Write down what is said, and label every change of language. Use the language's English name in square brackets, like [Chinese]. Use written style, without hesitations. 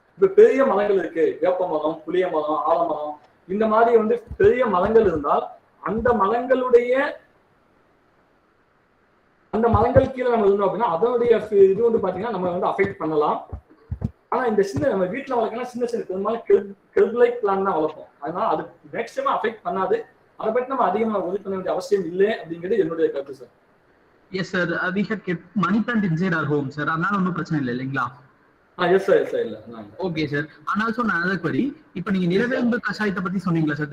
[Tamil] இப்ப பெரிய மரங்கள் இருக்கு, வேப்ப மரம், புளிய மரம், ஆலமரம், இந்த மாதிரி வந்து பெரிய மரங்கள் இருந்தால் அந்த மரங்கள் கீழே நம்ம இருந்தோம் அப்படின்னா அதோடைய இது வந்து பாத்தீங்கன்னா நம்ம வந்து அஃபெக்ட் பண்ணலாம். ஆனா இந்த நம்ம வீட்டுல வளர்க்கலாம் சின்ன பெரும்பாலும் கெல்ப் பிளான் தான் வளர்ப்போம். அதனால அது மேக்சிமம் அஃபெக்ட் பண்ணாது. அதை பற்றி நம்ம அதிகமாக உதவி பண்ண வேண்டிய அவசியம் இல்லை அப்படிங்கிறது என்னுடைய கருத்து sir. [English] Yes sir, we had kept money plant inside our home sir. [Tamil] அதனால ஒன்றும் பிரச்சனை இல்லை இல்லைங்களா? எஸ் சார் இல்ல. Okay sir. [English] and also another query, [Tamil] இப்போ நீங்க நிலவேம்பு கஷாயத்தை பத்தி சொன்னீங்களா சார்?